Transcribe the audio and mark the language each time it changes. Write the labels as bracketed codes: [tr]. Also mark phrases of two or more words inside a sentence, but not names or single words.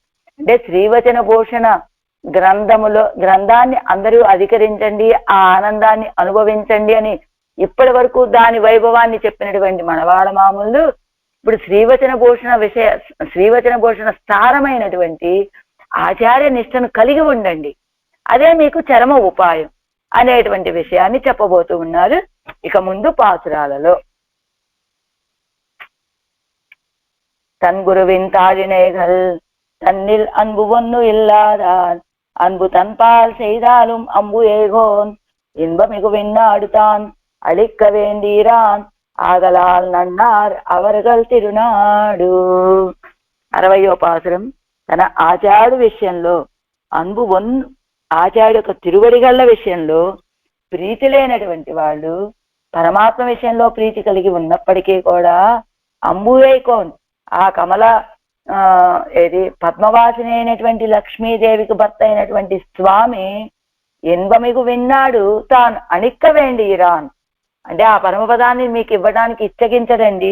[te] అంటే శ్రీవచన భూషణ గ్రంథాన్ని అందరూ అధికరించండి, ఆ ఆనందాన్ని అనుభవించండి అని ఇప్పటి వరకు దాని వైభవాన్ని చెప్పినటువంటి మనవాడ మామూలు ఇప్పుడు శ్రీవచన భూషణ సారమైనటువంటి ఆచార్య నిష్టను కలిగి ఉండండి, అదే మీకు చరమ ఉపాయం అనేటువంటి విషయాన్ని చెప్పబోతూ ఉన్నారు ఇక ముందు పాసురాలలో. [ta] தன் குருவின் தாழினைகள் தன்னில் அன்பு ஒன்னு இல்லாதார் அன்பு தன்பால் செய்தாலும் அம்பு ஏகோன் இன்பமிகு விண்ணாடுதான் அளிக்க வேண்டீரான் ஆதலால் நன்னார் அவர்கள் తిరునాడు. [te] 60వ పాసురం. తన ఆచార్యుడు విషయంలో అన్బు ఆచార్యుడు యొక్క తిరువడిగళ్ల విషయంలో ప్రీతి లేనటువంటి వాళ్ళు పరమాత్మ విషయంలో ప్రీతి కలిగి ఉన్నప్పటికీ కూడా అంబువేకోన్ ఆ కమల పద్మవాసిని అయినటువంటి లక్ష్మీదేవికి భర్త అయినటువంటి స్వామి [ta] இன்பமிகு விண்ணாடு தான் அளிக்க வேண்டீரான் [te] అంటే ఆ పరమపదాన్ని మీకు ఇవ్వడానికి ఇచ్చగించడండి.